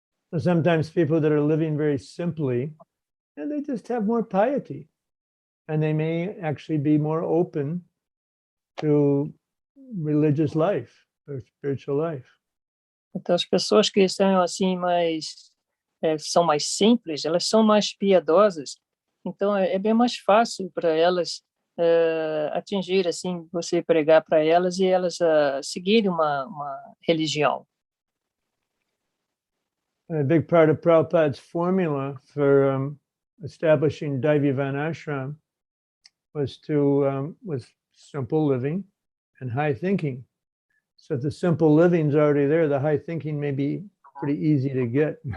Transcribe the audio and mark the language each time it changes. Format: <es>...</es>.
<en>So sometimes people that are living very simply, and they just have more piety, and they may actually be more open to religious life or spiritual life.</en> <pt>Então as pessoas que estão assim mais são mais simples, elas são mais piedosas, então é bem mais fácil para elas atingir, assim, você pregar para elas e elas seguirem uma religião.</pt> <en>A big part of Prabhupada's formula for establishing Daivivan ashram was simple living and high thinking. So if the simple living's already there, the high thinking may be pretty easy to get.</en>